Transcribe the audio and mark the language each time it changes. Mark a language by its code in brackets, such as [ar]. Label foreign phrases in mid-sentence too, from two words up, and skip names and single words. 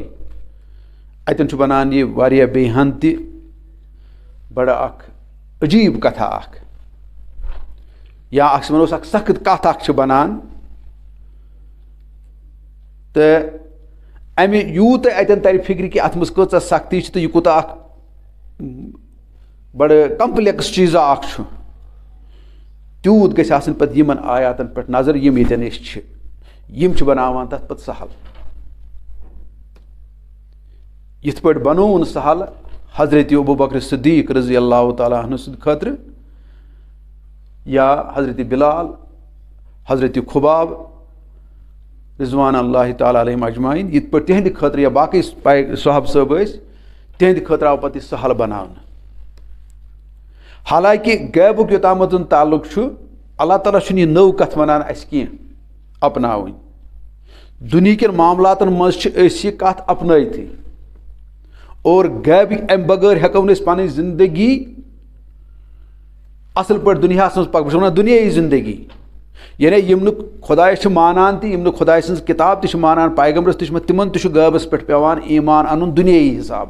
[ks] اتٮ۪ن چھُ بنان یہِ واریاہ بیٚیہِ ہن تہِ بڑٕ اکھ عجیٖب کتھا اکھ یا أسۍ وَنوس اکھ سخت کتھ اکھ چھِ بنان تہٕ امہِ یوٗتاہ اتٮ۪ن ترِ فِکرِ کہِ اتھ منٛز کۭژاہ سختی چھِ تہٕ یہِ کوٗتاہ اکھ بڑٕ کمپلیکس چیٖزا اکھ چھُ تیوٗت گژھِ آسٕنۍ پتہٕ یِمن آیاتن پٮ۪ٹھ نظر یِم ییٚتٮ۪ن أسۍ چھِ یِم چھِ بناوان تتھ پتہٕ سہل. یِتھ پٲٹھۍ بنووُن سہل حضرت ابوٗبکر صدیٖق [ar] رضی اللہ تعالیٰ عنہ [ks] سٕنٛدِ خٲطرٕ یا حضرت بلال حضرت خُباب [ar] رضوان اللہ تعالیٰ علیہم اجمعین [ks] یِتھ پٲٹھۍ تِہنٛدِ خٲطرٕ یا باقٕے صحابہٕ صٲب ٲسۍ تِہنٛدِ خٲطرٕ آو پتہٕ یہِ سہل بناونہٕ. حالانکہِ غیبُک یوٚتامَتھ زن تعلُق چھُ اللہ تعالیٰ چھُنہٕ یہِ نٔو کتھ ونان اسہِ کینٛہہ اپناوٕنۍ. دُنہیٖکٮ۪ن معاملاتن منٛز چھِ أسۍ یہِ کتھ اپنٲیتھٕے اور غیبٕکۍ امہِ بغٲر ہٮ۪کو نہٕ أسۍ پنٕنۍ زندگی اصل پٲٹھۍ دُنیاہس منٛز بہٕ چھُس ونان دُنیٲیی زندگی یعنی یِم نہٕ خۄدایس چھِ مانان تہِ یِم نہٕ خۄداے سٕنٛز کِتاب تہِ چھِ مانان پیغمبرس تہِ چھِ تِمن تہِ چھُ غٲبس پٮ۪ٹھ پٮ۪وان ایمان انُن دُنیٲیی حساب.